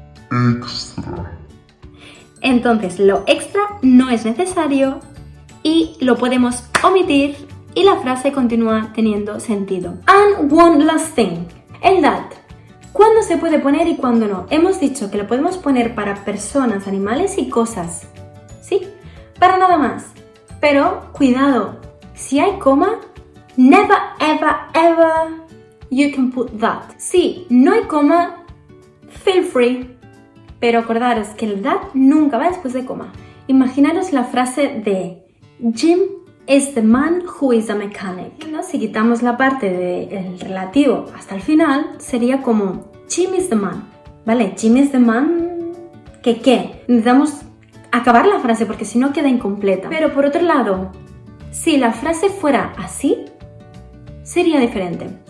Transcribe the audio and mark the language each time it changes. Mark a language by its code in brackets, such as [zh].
[es] Extra. Entonces, lo extra no es necesario y lo podemos omitir y la frase continúa teniendo sentido. [en] And one last thing. [es] El that. ¿Cuándo se puede poner y cuándo no? Hemos dicho que lo podemos poner para personas, animales y cosas. ¿Sí? Para nada más. Pero, cuidado. Si hay coma, [en] never, ever, ever you can put that. [es] Si no hay coma, [en] feel free. [es] Pero acordaros que el that nunca va después de coma. Imaginaros la frase de [en] Jim is the man who is a mechanic. [es] ¿No? Si quitamos la parte del relativo hasta el final, sería como [en] Jim is the man. [es] ¿Vale? [en] Jim is the man... [es] ¿Qué? Necesitamos acabar la frase porque si no queda incompleta. Pero por otro lado, si la frase fuera así, sería diferente.